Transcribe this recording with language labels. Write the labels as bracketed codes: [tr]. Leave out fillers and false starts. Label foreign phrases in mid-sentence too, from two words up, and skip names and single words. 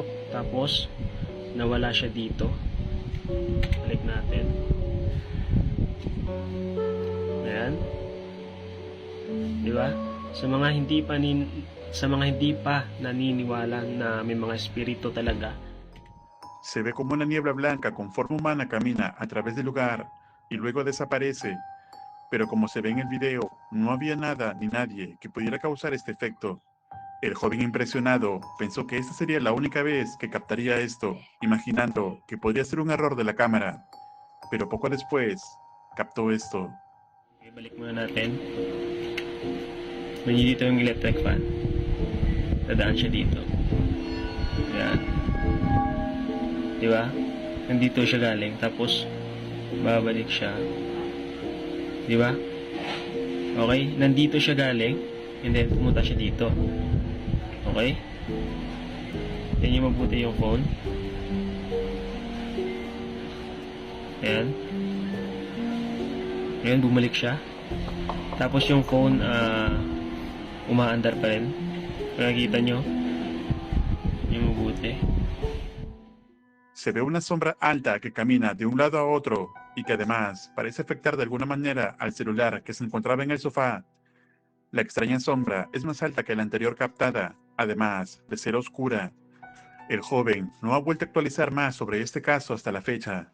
[tl] Tapos nawala siya dito. Balik natin. Ayan. Diba? Sa mga hindi pa naniniwala na may mga espiritu talaga, [es] se ve como una niebla blanca con forma humana camina a través del lugar y luego desaparece, pero como se ve en el video, no había nada ni nadie que pudiera causar este efecto. El joven impresionado pensó que esta sería la única vez que captaría esto, imaginando que podría ser un error de la cámara, pero poco después captó esto. [tl] Balik muna natin. May dito yung electric fan. Dadaan siya dito. Ayan. Di ba? Nandito siya galing, tapos babalik siya. Di ba? Okay? Nandito siya galing, [en] and then [tl] pumunta siya dito. Okay? Yan yung mabuti yung phone. Ayan. Ayan, bumalik siya. Tapos yung phone, umaandar pa rin. Nakikita nyo? Yung mabuti. [es] Se ve una sombra alta que camina de un lado a otro y que además parece afectar de alguna manera al celular que se encontraba en el sofá. La extraña sombra es más alta que la anterior captada, además de ser oscura. El joven no ha vuelto a actualizar más sobre este caso hasta la fecha.